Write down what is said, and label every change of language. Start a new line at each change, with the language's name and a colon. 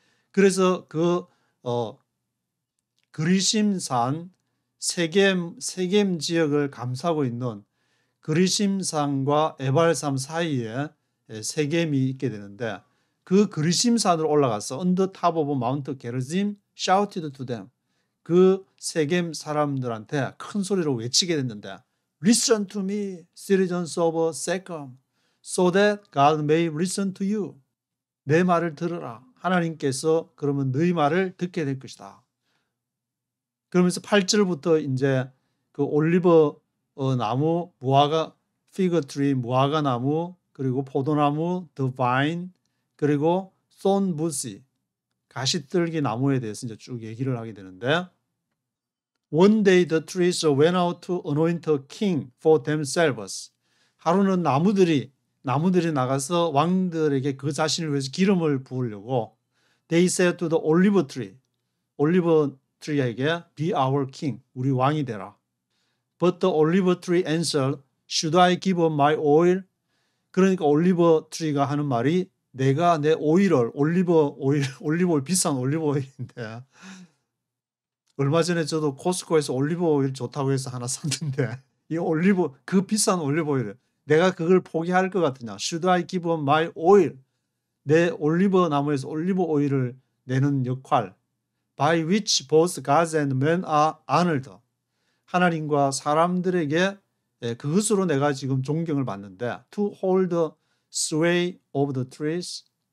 Korean: 그래서 그 그리심산 세겜 지역을 감싸고 있는 그리심산과 에발산 사이에 세겜이 있게 되는데 그 그리심산으로 올라가서
English: on the top of Mount Gerizim shouted to them.
Korean: 그 세겜 사람들한테 큰 소리로 외치게 됐는데
English: Listen to me, citizens of Shechem, so that God may listen to you.
Korean: 내 말을 들으라. 하나님께서 그러면 너희 말을 듣게 될 것이다. 그러면서 8절부터 이제 그 올리브 나무, 무화과 피그 트리, 무화과 나무, 그리고 포도나무,
English: the vine,
Korean: 그리고
English: thorn bush,
Korean: 가시떨기 나무에 대해서 이제 쭉 얘기를 하게 되는데
English: One day the trees went out to anoint a king for themselves.
Korean: 하루는 나무들이 나가서 왕들에게 그 자신을 위해서 기름을 부으려고
English: They said to the olive tree,
Korean: 올리브 트리에게
English: Be our king,
Korean: 우리 왕이 되라.
English: But the olive tree answered, Should I give up my oil?
Korean: 그러니까 올리브 트리가 하는 말이 내가 내 오일을 올리브 오일 비싼 올리브 오일인데 얼마 전에 저도 코스코에서 올리브 오일 좋다고 해서 하나 샀는데 이 올리브 그 비싼 올리브 오일 내가 그걸 포기할 것 같으냐?
English: Should I give up my oil?
Korean: 내 올리브 나무에서 올리브 오일을 내는 역할.
English: By which both gods and men are honored.
Korean: 하나님과 사람들에게 그것으로 내가 지금 존경을 받는데
English: to hold the sway of the trees.